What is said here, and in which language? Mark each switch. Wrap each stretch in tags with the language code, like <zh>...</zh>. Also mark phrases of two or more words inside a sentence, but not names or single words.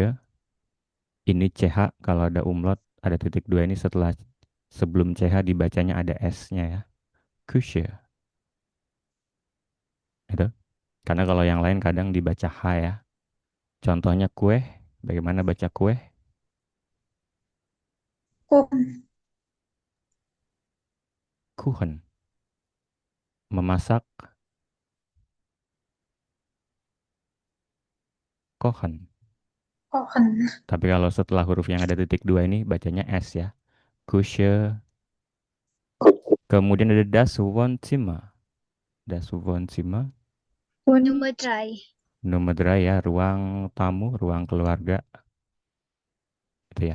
<id>Ini CH kalau ada umlaut ada titik dua ini setelah sebelum CH dibacanya ada S-nya ya. Kusye. Itu. Karena kalau yang lain kadang dibaca H ya. Contohnya kue. Bagaimana baca kue?</id> <de>Kuchen.</de> <id>Kuchen. Memasak.</id> <de>Kochen. Kochen.</de> <id>Tapi kalau setelah huruf yang ada titik dua ini bacanya S ya. Kusye. Kemudian ada</id> <de>das Wohnzimmer. Das Wohnzimmer.</de> <id>Nomor 3. Nomor dua ya, ruang tamu, ruang keluarga. Itu ya.</id>